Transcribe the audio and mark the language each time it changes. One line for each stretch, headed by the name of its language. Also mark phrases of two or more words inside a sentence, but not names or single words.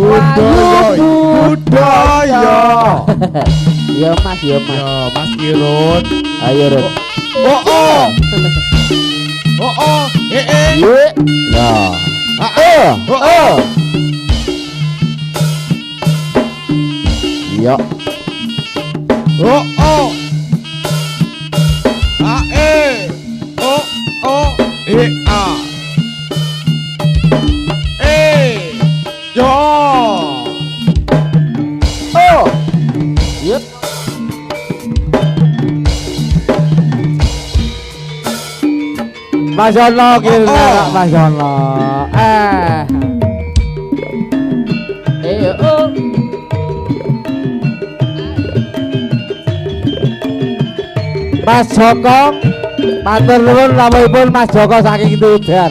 Javanese: budaya. Yo Mas, yo Mas. Yo Mas Kirun. Ayo Rut. Oh oh. Oh oh. Yo. Ya. Oh. Yo. Oh oh. Oh oh. A. Yo. Oh. Yep. Mas Yono kira Mas Yono. Oh. Mas Joko, matur nuwun rawuhipun Mas Joko saking Tudan.